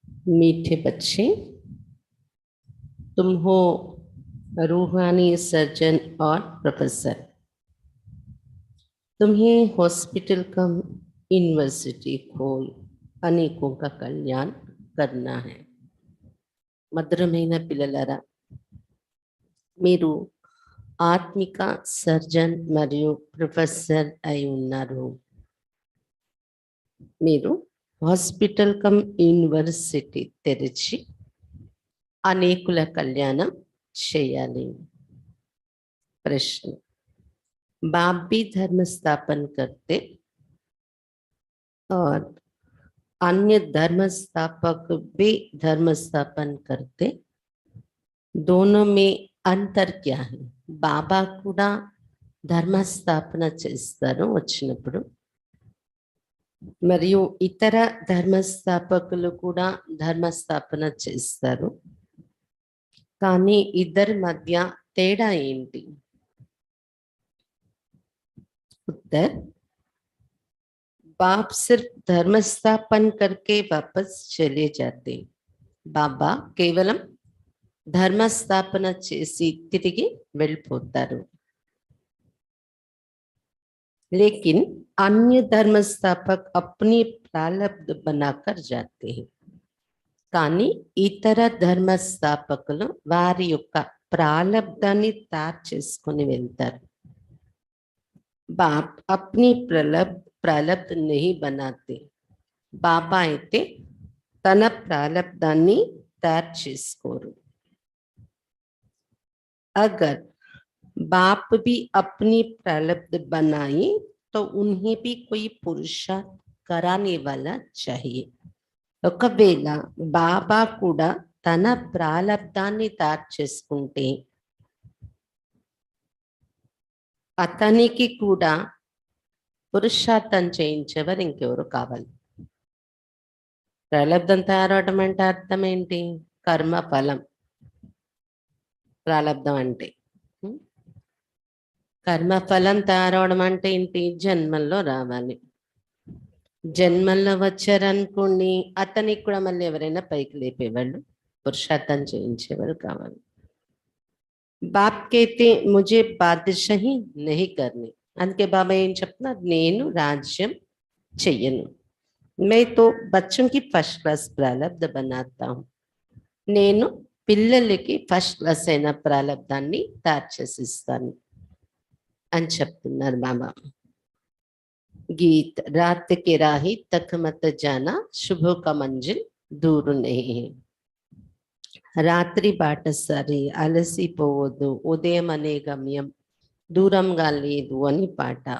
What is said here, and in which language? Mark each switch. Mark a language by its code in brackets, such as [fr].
[hi] मीठे बच्चे, तुम हो रूहानी सर्जन और प्रोफेसर। तुम्हें हॉस्पिटल कम यूनिवर्सिटी खोल अनेकों का कल्याण करना है। [te] మధురమైన పిల్లలారా, మీరు ఆత్మిక సర్జన్ మరియు ప్రొఫెసర్ అయి ఉన్నారు. మీరు హాస్పిటల్ కమ్ యూనివర్సిటీ తెరిచి అనేకుల కళ్యాణం చేయాలి. [hi] प्रश्न, बाप भी धर्म स्थापन करते और अन्य धर्म स्थापक भी धर्म स्थापन करते, दोनों में अंतर क्या है? [te] बाबा కూడా ధర్మ స్థాపన చేస్తారు వచ్చినప్పుడు, మరియు ఇతర ధర్మస్థాపకులు కూడా ధర్మ స్థాపన చేస్తారు. కానీ ఇద్దరి మధ్య తేడా ఏంటి? [hi] उत्तर, बाप सिर्फ धर्म स्थापन करके वापस चले जाते. [te] बाबा కేవలం ధర్మ స్థాపన చేసి తిరిగి వెళ్ళిపోతారు. [hi] लेकिन अन्य धर्म स्थापक अपनी प्रारब्ध बनाकर जाते हैं. [te] కానీ ఇతర ధర్మ స్థాపకులు వారి యొక్క ప్రారబ్ధాన్ని తయారు చేసుకొని వెళ్తారు. [hi] बाप अपनी प्रारब्ध नहीं बनाते. [te] बाबा అయితే తన ప్రారబ్ధాన్ని తయారు చేసుకోరు. [hi] अगर बाप भी अपनी प्रारब्ध बनाए तो उन्हें भी कोई पुरुषार्थ कराने वाला चाहिए. [te] ఒకవేళ బాబా కూడా తన ప్రారబ్ధాన్ని తయారు చేసుకుంటే అతనికి కూడా పురుషార్థం చేయించేవారు ఇంకెవరు కావాలి. ప్రారబ్ధం తయారవడం అంటే అర్థం ఏంటి? కర్మ ఫలం. ప్రారబ్ధం అంటే కర్మఫలం తయారవడం అంటే ఏంటి? జన్మల్లో రావాలి. జన్మల్లో వచ్చారనుకోండి, అతనికి కూడా మళ్ళీ ఎవరైనా పైకి లేపేవాళ్ళు, పురుషార్థం చేయించేవారు కావాలి. [hi] బాప్ कहते मुझे बादशाही नहीं करनी. [te] అందుకే బాబా ఏం చెప్తున్నారు? నేను రాజ్యం చెయ్యను. [hi] मैं तो बच्चों की फर्स्ट क्लास प्रारब्ध बनाता हूँ. [te] నేను పిల్లలకి ఫస్ట్ క్లాస్ అయిన ప్రారబ్ధాన్ని తయారు చేసిస్తాను అని చెప్తున్నారు బాబా. [hi] गीत, रात के राही तक मत जाना, शुभों का मंजिल दूर नहीं है. [te] రాత్రి బాటసారి అలసిపోవద్దు, ఉదయం అనే గమ్యం दूरंगा లేదు అని పాట.